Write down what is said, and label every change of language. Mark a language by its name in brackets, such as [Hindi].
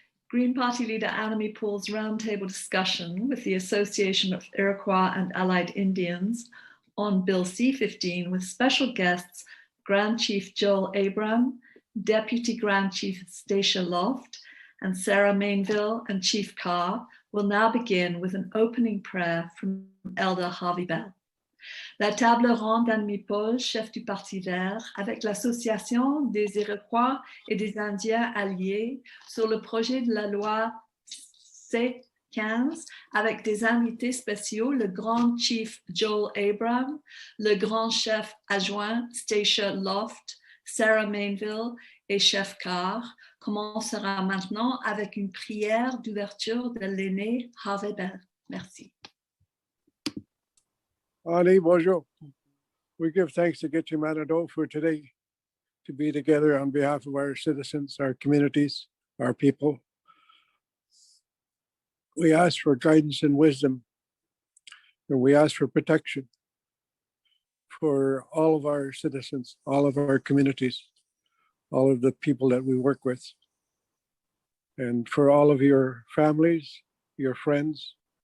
[English] Green Party leader Annamie Paul's roundtable discussion with the Association of Iroquois and Allied Indians on Bill C-15 with special guests Grand Chief Joel Abram, Deputy Grand Chief Stacia Loft, and Sara Mainville and Chief Carr will now begin with an opening prayer from Elder Harvey Bell. [French] La table ronde d'Annamie Paul, chef du Parti vert, avec l'Association des Iroquois et des Indiens alliés sur le projet de la loi C-15, avec des invités spéciaux, le Grand Chief Joel Abram, le Grand Chef adjoint Stacia Loft, Sara Mainville et Chef Carr, commencera maintenant avec une prière d'ouverture de l'aîné Harvey Bell. Merci. Ali, bonjour. [English] We give thanks to Getty Manado for today to be together on behalf of our citizens, our communities, our people. We ask for guidance and wisdom, and we ask for protection for all of our citizens, all of our communities, all of the people that we work with, and for all of your families, your friends.